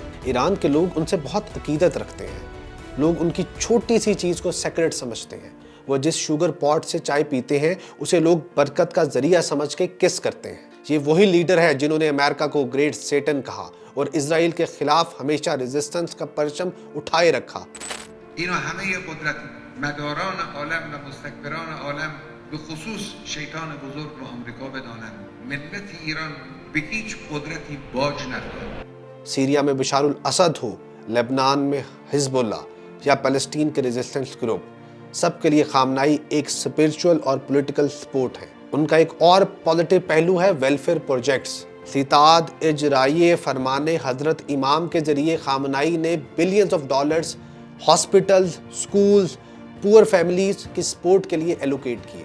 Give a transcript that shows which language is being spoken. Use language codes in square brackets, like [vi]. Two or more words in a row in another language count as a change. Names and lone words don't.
[ur] ایران کے لوگ ان سے بہت عقیدت رکھتے ہیں۔ لوگ ان کی چھوٹی سی چیز کو سیکرٹ سمجھتے ہیں۔ وہ جس [en] sugar pot [ur] سے چائے پیتے ہیں اسے لوگ برکت کا ذریعہ سمجھ کے کس کرتے ہیں۔ یہ وہی لیڈر ہے جنہوں نے امریکہ کو [en] Great Satan [ur] کہا اور اسرائیل کے خلاف ہمیشہ ریزسٹنس کا پرچم اٹھائے رکھا۔ [fa] اینا همه قدرت مداران عالم و مستکبران عالم به خصوص شیطان بزرگ و آمریکا بدانند ملت ایران به هیچ قدرتی باج ندارد۔ [ur] سیریا میں بشار الاسد ہو، لبنان میں حزب اللہ یا فلسطین کے ریزسٹنس گروپ، سب کے لیے خامنائی ایک اسپرچول اور [en] political support [ur] ہے۔ ان کا ایک اور پازیٹیو پہلو ہے [en] welfare projects. [ur] ستاد اجرائیہ فرمان حضرت امام کے ذریعے خامنائی نے [en] billions of dollars hospitals, [ur] سکولز، [en] poor families [ur] کی سپورٹ کے لیے ایلوکیٹ کیے۔